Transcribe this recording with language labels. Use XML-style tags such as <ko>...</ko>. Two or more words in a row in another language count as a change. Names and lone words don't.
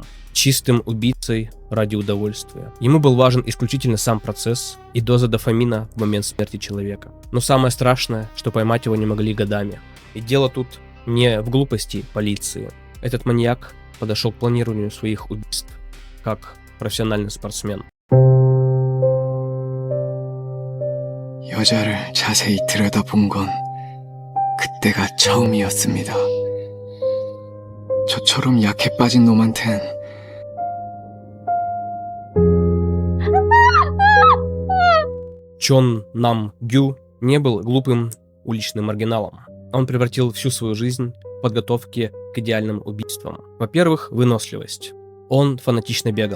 <ru>Чистым убийцей ради удовольствия. Ему был важен исключительно сам процесс и доза дофамина в момент смерти человека. Но самое страшное, что поймать его не могли годами. И дело тут не в глупости полиции. Этот маньяк подошел к планированию своих убийств как профессиональный спортсмен.</ru> <ko>여자를 자세히 들여다본 건 그때가 처음이었습니다. 저처럼 약해 빠진 놈한텐</ko> <ru>Чон Нам Гю не был глупым уличным маргиналом. Он превратил всю свою жизнь в подготовке к идеальным убийствам. Во-первых, выносливость. Он фанатично бегал.</ru>